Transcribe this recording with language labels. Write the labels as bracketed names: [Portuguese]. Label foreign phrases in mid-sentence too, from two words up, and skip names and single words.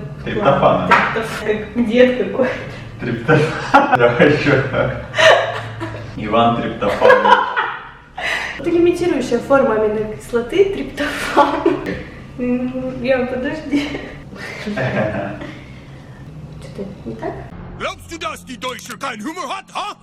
[Russian] Триптофана. Как дед какой. Триптофан. Я хочу. Иван Триптофан. Это лимитирующая форма аминокислоты триптофан. Подожди. Что-то не так? [German] Glaubst du, dass die Deutsche kein Humor hat, ha?